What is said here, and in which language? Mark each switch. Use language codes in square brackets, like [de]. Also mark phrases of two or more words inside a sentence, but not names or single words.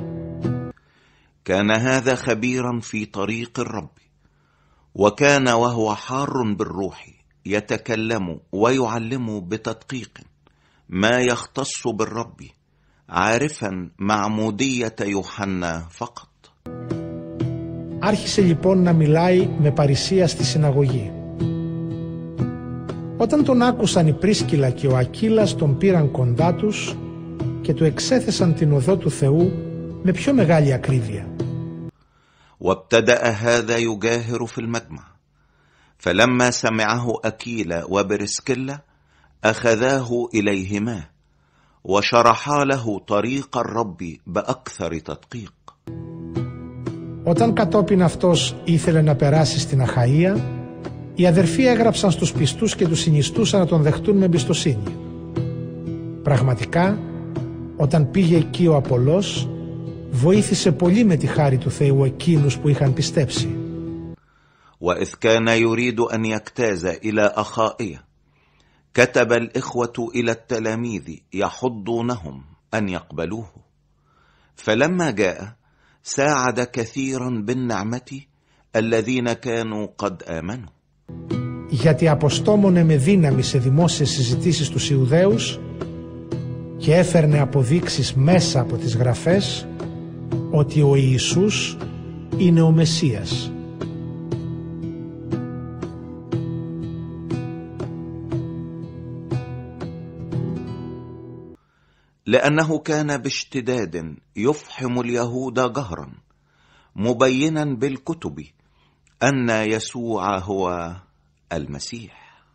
[ar] كان هذا خبيرا في طريق الرب وكان وهو حار بالروح يتكلم ويعلم بتدقيق ما يختص بالرب عارفا معمودية يوحنا فقط. [el] Άρχισε λοιπόν να μιλάει με παρησία στη συναγωγή. Όταν τον άκουσαν η Πρίσκιλα και ο Ακύλας, τον πήραν κοντά τους και του εξέθεσαν την οδό του Θεού με πιο μεγάλη ακρίβεια. [ar] وابتدأ هذا يجاهر في المجمع فلما سمعه أكيلا وبرسكيلا أخذاه إليهما وشرحا له طريق الرب بأكثر تدقيق. [el] Όταν κατόπιν αυτός ήθελε να περάσει στην Αχαΐα, οι αδερφοί έγραψαν στους πιστούς και τους συνιστούσαν να τον δεχτούν με εμπιστοσύνη. Πραγματικά, όταν πήγε εκεί ο Απολός, βοήθησε πολύ με τη χάρη του Θεού εκείνους που είχαν πιστέψει. [ar] وإذ كان يريد أن يجتاز إلى أخائية كتب الإخوة إلى التلاميذ يحضونهم أن يقبلوه فلما جاء ساعد كثيرا بالنعمة الذين كانوا قد آمنوا. [el] Γιατί αποστόμωνε με δύναμη σε δημόσιες συζητήσεις τους Ιουδαίους και έφερνε αποδείξεις μέσα από τις γραφές ότι ο Ιησούς είναι ο Μεσσίας. [ar] لأنه كان باشتداد يفحم اليهود جهرا مبينا بالكتب أن يسوع هو المسيح.